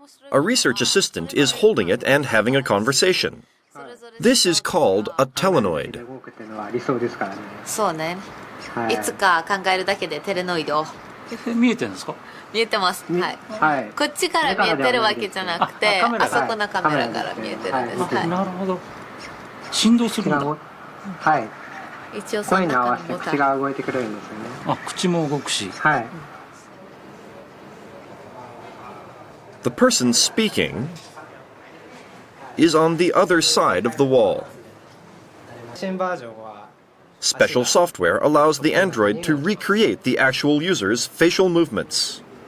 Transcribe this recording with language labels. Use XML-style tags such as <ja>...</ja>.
<en>A research assistant is holding it and having a conversation. This is called a telenoid.</en> <ja>そうね。いつか考えるだけでテレノイド。見えてるんですか？見えてます。はい。こっちから見えてるわけじゃなくて、あそこのカメラから見えてるんです。なるほど。振動するんだ。はい。一応声に合わせて口が動いてくれるんですよね。あ、口も動くし。はい。</ja> <en>The person speaking is on the other side of the wall. Special software allows the android to recreate the actual user's facial movements.</en>